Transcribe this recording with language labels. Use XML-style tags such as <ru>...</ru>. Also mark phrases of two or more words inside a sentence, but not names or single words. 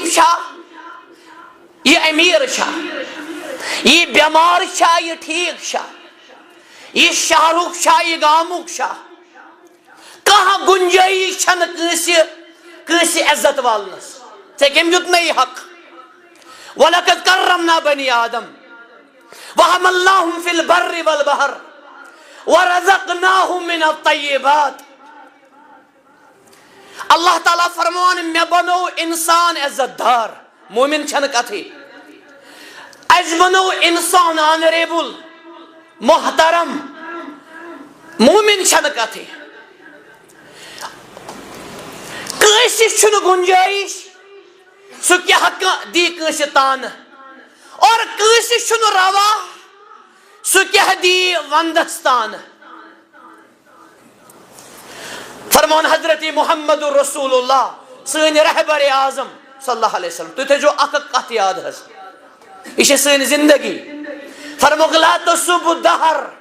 <ks>چھا یہ امیر چھا یہ بیمار چھا یہ ٹھیک چھا یہ شہرُک چھا یہ گامُک چھا کانٛہہ گُنجٲیِش چھنہٕ کٲنٛسہِ عزت والنس ژےٚ کٔمۍ دیُت مےٚ یہِ حق</ks> <ar>وَلَقَدْ كَرَّمْنَا بَنِي آدَمَ وَحَمَلْنَاهُمْ فِي الْبَرِّ وَالْبَحْرِ وَرَزَقْنَاهُمْ مِنَ الطَّيِّبَاتِ</ar> <ks>اللہ تعالیٰ فرمان مے بنو انسان عزت دار مومن چھنہٕ کتھٕے اَسہِ بنو انسان آنریبل محترم مومن چھنہٕ کتھٕے کٲنٛسہِ چھُنہٕ گُنجٲیِش سُہ کیٛاہ دی کٲنٛسہِ تانہٕ اور کٲنٛسہِ چھُنہٕ روا سُہ کیٛاہ دی وندس تانہٕ فرمان حضرت محمد</ks> <ar>رسول اللہ</ar> <ks>سٲنۍ رہبر اعظم</ks> <ar>صلی اللہ علیہ وسلم</ar> <ks>تُہۍ تھٲیزیو اکھ کتھ یاد حظ یہ چھِ سٲنۍ زندگی فرموک</ks> <ar>لا تسبوا الدہر</ar>